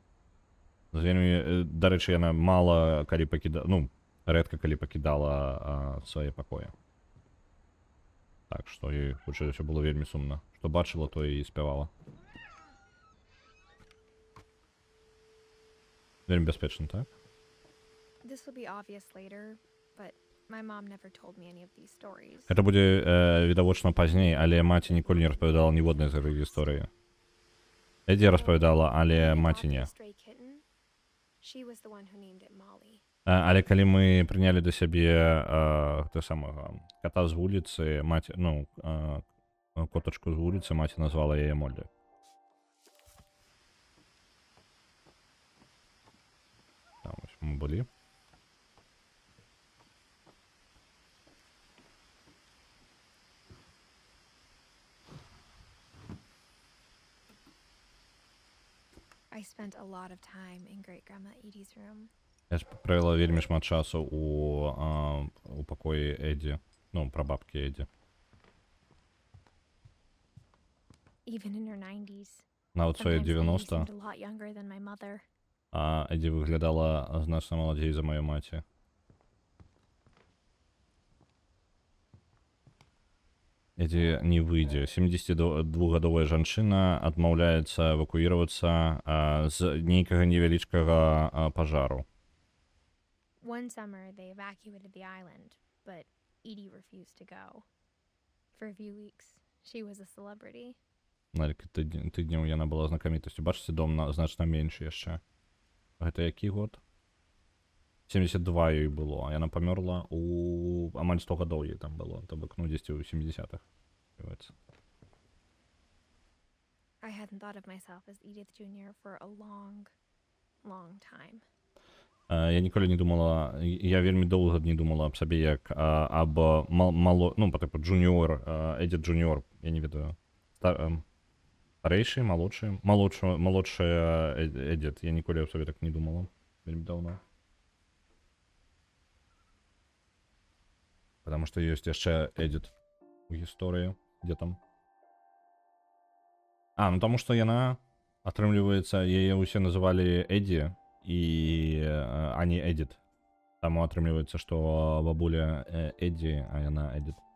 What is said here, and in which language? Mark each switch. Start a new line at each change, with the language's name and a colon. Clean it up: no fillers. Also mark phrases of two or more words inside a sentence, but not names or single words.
Belarusian: Вельмі, дарэчы, яна мала калі пакідала, ну, рэдка калі пакідала свае пакоі. Так, што і, хутчэй, ўсё было вельмі сумна. Што бачыла, то і спявала. Вельмі бяспечна, так?
English: This will be obvious later, but my mom never told me any of these stories.
Belarusian: Гэта будзе відавочна пазней, але маці ніколі не распавядала ніводнай з гэтых гісторый. Эдзі распавядала, але маці не.
English: Stray kitten. She was the one who named it Molly.
Belarusian: Але калі мы прынялі да сябе гэта самага ката з вуліцы, маці, ну, котачку з вуліцы, маці назвала яе Моллі. Там ось мы былі.
English: I spent a lot of time in Great Grandma Edie's room.
Belarusian: Я правіла вельмі шмат часу у пакоі Эдді, ну, прабабкі Эдді.
English: Even in her 90s.
Belarusian: Нават свае
English: Sometimes Edie
Belarusian: 90,
English: seemed a lot younger than my mother.
Belarusian: а Эдді выглядала значна маладзей за маю маці. Эдді не выйдзе. 72гадовая жанчына адмаўляецца эвакуіравацца з нейкага невялічкага пажару.
English: One summer, they evacuated the island, but Edie refused to go. For a few weeks, she was a celebrity.
Belarusian: На тыдняў яна была знакамітасцю. Бачыце, дом значна меншы яшчэ. Гэта які год? 72 ёй было. Яна памёрла у амаль 100 гадоў ёй там было. То бок, ну, дзесьці ў 70-х.
English: I hadn't thought of myself as Edith Jr. for a long, long time.
Belarusian: Я ніколі не думала, я вельмі доўга не думала аб сабе як аб ну, па тыпу джуніор, Эдіт джуніор, я не ведаю. Старэйшы, малодшая Эдіт, я ніколі аб сабе так не думала. Вельмі даўно.
Russian: Потому что
Belarusian: ёсць яшчэ Эдіт у гісторыі, дзе там. Ну таму што яна, атрымліваецца, яе ўсе называлі Эдді, а не Эдіт. Таму атрымліваецца, што бабуля Эдді, а яна Эдіт.